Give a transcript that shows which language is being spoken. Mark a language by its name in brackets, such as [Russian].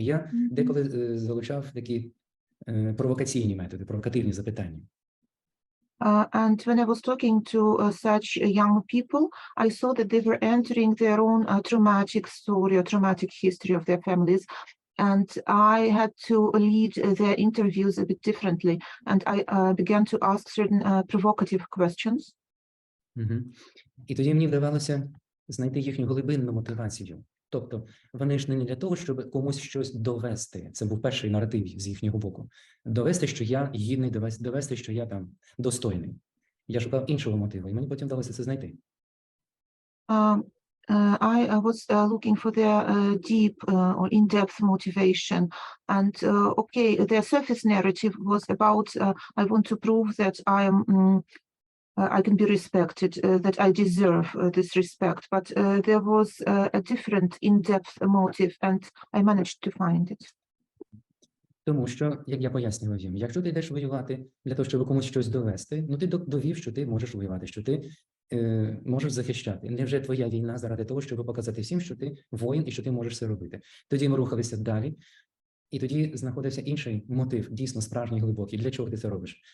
[Ukrainian] І я деколи залучав такі провокаційні методи, провокативні запитання. [English] And when I was talking to such young people, I saw that they were entering their own traumatic story or traumatic history of their families. And I had to lead their interviews a bit differently. And I began to ask certain provocative questions. [Ukrainian] І тоді мені вдавалося знайти їхню глибинну мотивацію. Тобто вони ж не для того, щоб комусь щось довести. Це був перший наратив з їхнього боку. Довести, що я гідний, довести, що я там достойний. Я шукав іншого мотиву, і мені потім вдалося це знайти. [English] I was looking for their deep or in-depth motivation, and okay, their surface narrative was about I want to prove that I can be respected, that I deserve this respect, but there was a different in-depth motive, and I managed to find it. [Ukrainian] Тому що, як я пояснював їм, якщо ти йдеш воювати для того, щоб комусь щось довести, ну ти довів, що ти можеш воювати, що ти можеш захищати. Невже твоя війна заради того, щоб показати всім, що ти воїн і що ти можеш це робити? Тоді ми рухалися далі, і тоді знаходився інший мотив, дійсно справжній, глибокий. Для чого ти це робиш?